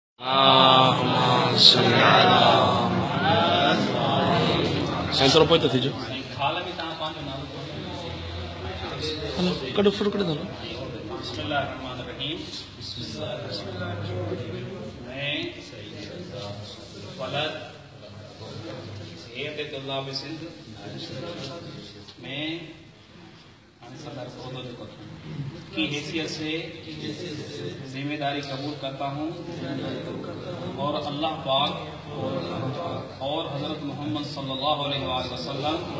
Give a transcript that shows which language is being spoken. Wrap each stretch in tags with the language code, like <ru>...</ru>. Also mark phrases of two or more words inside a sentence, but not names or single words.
<id>Sensor apa itu tuh? Halo, kado furu kado dalo.</id> <ar>Bismillahirrahmanirrahim.</ar> <ur>میں ولد صحت طلاب سندھ میں صدر کی حیثیت سے ذمہ داری قبول کرتا ہوں اور اللہ پاک اور حضرت محمد</ur> <ar>صلی اللہ علیہ وآلہ وسلم</ar>